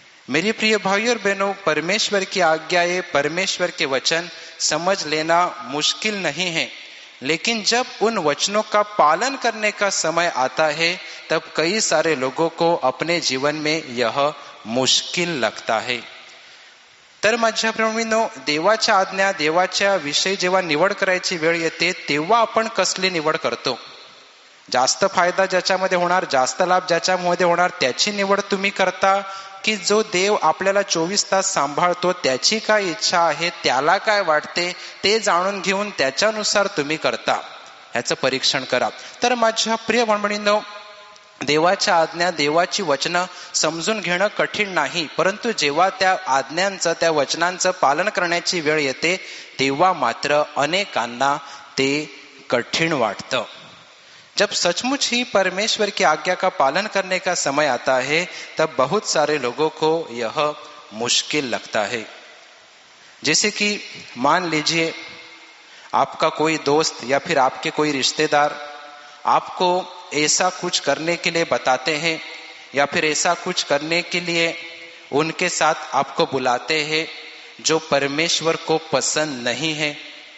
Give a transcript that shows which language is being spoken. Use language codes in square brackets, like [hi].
[hi] मेरे प्रिय भाइयों और बहनों, परमेश्वर की आज्ञाएं, परमेश्वर के वचन समझ लेना मुश्किल नहीं है, लेकिन जब उन वचनों का पालन करने का समय आता है तब कई सारे लोगों को अपने जीवन में यह मुश्किल लगता है। [mr] तर माझ्या प्रेमींनो, देवाच्या आज्ञा, देवाच्या विषयी जेव्हा निवड करायची वेळ येते तेव्हा आपण कसली निवड करतो? जास्त फायदा ज्याच्यामध्ये होणार, जास्त लाभ ज्याच्यामध्ये होणार, त्याची निवड तुम्ही करता, की जो देव आपल्याला 24 तास सांभाळतो त्याची काय इच्छा आहे, त्याला काय वाटते ते जाणून घेऊन त्याच्यानुसार तुम्ही करता? ह्याचं परीक्षण करा। तर माझ्या प्रिय भगिनींनो, देवाच्या आज्ञा, देवाची वचनं समजून घेणं कठीण नाही, परंतु जेव्हा त्या आज्ञांचं, त्या वचनांचं पालन करण्याची वेळ येते तेव्हा मात्र अनेकांना ते कठिन वाटतं। [hi] जब सचमुच ही परमेश्वर की आज्ञा का पालन करने का समय आता है तब बहुत सारे लोगों को यह मुश्किल लगता है। जैसे कि मान लीजिए आपका कोई दोस्त या फिर आपके कोई रिश्तेदार आपको ऐसा कुछ करने के लिए बताते हैं या फिर ऐसा कुछ करने के लिए उनके साथ आपको बुलाते हैं जो परमेश्वर को पसंद नहीं है।